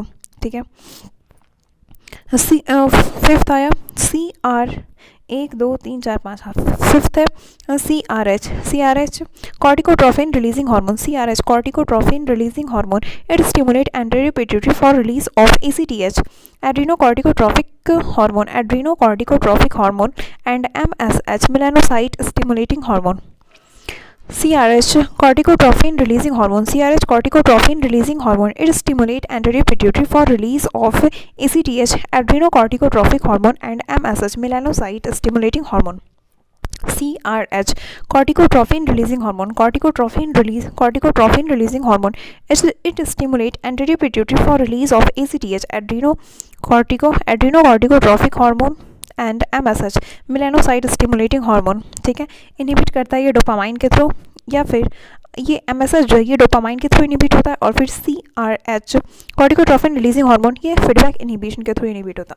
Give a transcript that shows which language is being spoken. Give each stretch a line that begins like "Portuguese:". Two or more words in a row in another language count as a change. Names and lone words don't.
Hindi: ठीक है फिफ्थ आया
English: 1 2 3 4 5,
Hindi: हाँ फिफ्थ है
English: CRH corticotrophin releasing hormone, CRH corticotrophin releasing hormone, it stimulate anterior pituitary for release of ACTH adrenocorticotrophic hormone and MSH melanocyte stimulating hormone. CRH corticotrophin releasing hormone, CRH corticotrophin releasing hormone, it stimulate anterior pituitary for release of ACTH adrenocorticotrophic hormone and MSH melanocyte stimulating hormone। CRH corticotrophin releasing hormone, corticotrophin releasing hormone, it stimulate anterior pituitary for release of ACTH adrenocorticotrophic hormone and MSH melanocyte stimulating hormone.
Hindi: ठीक है, इनहिबिट करता है ये डोपामाइन के थ्रू, या फिर ये MSH जो है ये डोपामाइन के थ्रू इनहिबिट होता है, और फिर
English: CRH corticotrophin releasing hormone
Hindi: ये
English: feedback inhibition
Hindi: के थ्रू इनहिबिट होता है।